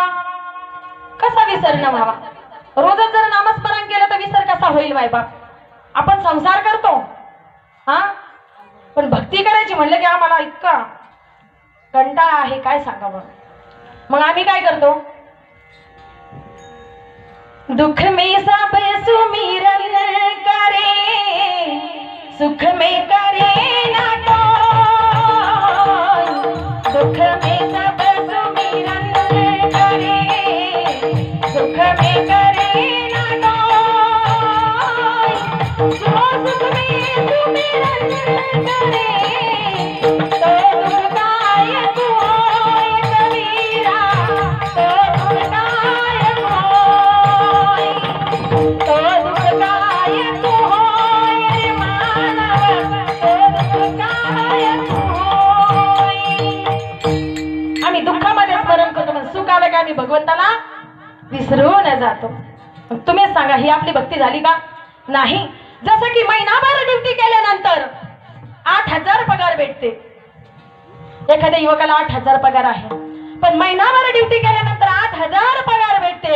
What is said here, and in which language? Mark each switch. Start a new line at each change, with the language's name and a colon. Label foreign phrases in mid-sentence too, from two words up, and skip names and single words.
Marathi: कसा विसर न व्हावा? रोजच जर नामस्मरण केलं तर विसर कसा होईल बायबा? आपण संसार करतो पण भक्ती करायची म्हणलं की आम्हाला इतका कंटाळा आहे काय सांगावं. मग आम्ही काय करतो?
Hindi: दुख में सब सुमिरन करे, सुख में करे ना कोई, दुख में सब सुमिरन करे, सुख में करे ना कोई, जो सुख में सुमिरन करे, तो दुखदाय तू होय कबीरा, तो दुखदाय होय, तो दुखदाय तू होय रे मानव, तो दुखदाय तू होय.
Marathi: आम्ही दुःखामध्ये स्मरण करतो, पण सुख आलं का आम्ही भगवंताला विसरून जातो. तुम्हीच सांगा, ही आपली भक्ती झाली का? नाही. जसं की महिनाभर ड्युटी केल्यानंतर 8,000 पगार भेटते. एखाद्या युवकाला 8,000 पगार आहे, पण महिनाभर ड्युटी केल्यानंतर 8,000 पगार भेटते.